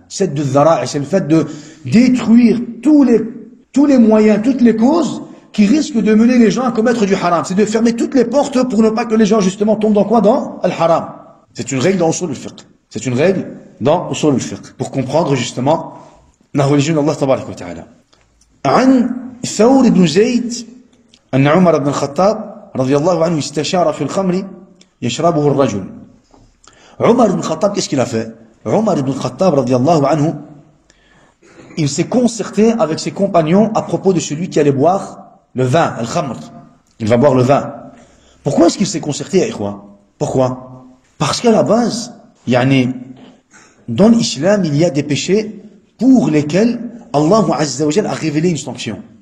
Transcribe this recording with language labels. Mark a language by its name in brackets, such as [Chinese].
[French] Sadd al-Dhara'i', c'est le fait de détruire tous les moyens, toutes les causes qui risquent de mener les gens à commettre du haram. C'est de fermer toutes les portes pour ne pas que les gens justement tombent dans quoi? Dans al-haram. C'est une règle dans usul al-fiqh. C'est une règle dans usul al-fiqh. Pour comprendre justement la religion d'Allah tabaraka wa ta'ala. [Arabic] عن ثور بن زيد أن عمر بن الخطاب رضي الله عنه استشار في الخمر يشربه الرجل. [French] Omar ibn Khattab, qu'est-ce qu'il a fait? Omar ibn Khattab, radiyallahu anhu, il s'est concerté avec ses compagnons à propos de celui qui allait boire le vin, al-khamr. Il va boire le vin. Pourquoi est-ce qu'il s'est concerté, Ikhwa? Pourquoi? Parce qu'à la base, dans l'islam, il y a des péchés pour lesquels Allah Azza wa Jal a révélé une sanction.